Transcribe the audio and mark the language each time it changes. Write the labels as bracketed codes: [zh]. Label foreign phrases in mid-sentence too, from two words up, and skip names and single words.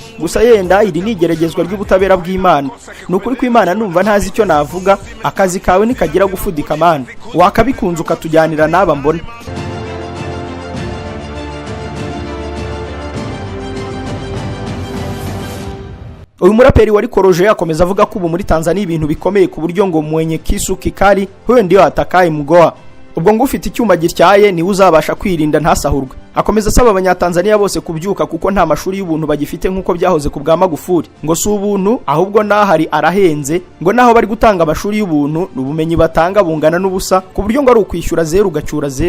[rw] Gusa yenda iri ni igeragezwa ry'ubutabera bw'Imana. Nukuri ko Imana numva ntazi icyo navuga, akazi kawe nikagira gufudika Mana, wakabikunze ukatujyanira naba mbona. Uyu muraperi wari koroje akomeza avuga ko ubu muri Tanzania ibintu bikomeye ku buryo ngo [sw] mwenye kisu kikali huyo ndio atakaye mgoa. [rw] Ubwo ngo ufite icyuma gityaye ni uzabasha kwirinda ntasahurwe. Akomeza asaba abanyatanzania bose kubyuka kuko nta mashuri y'ubuntu bagifite nkuko byahoze ku bwa Magufuri. Ngo si ubuntu ahubwo nahari arahenze, ngo naho bari gutanga amashuri y'ubuntu n'ubumenyi batanga bungana n'ubusa ku buryo ngo ari ukwishyura 0 ugacyura 0.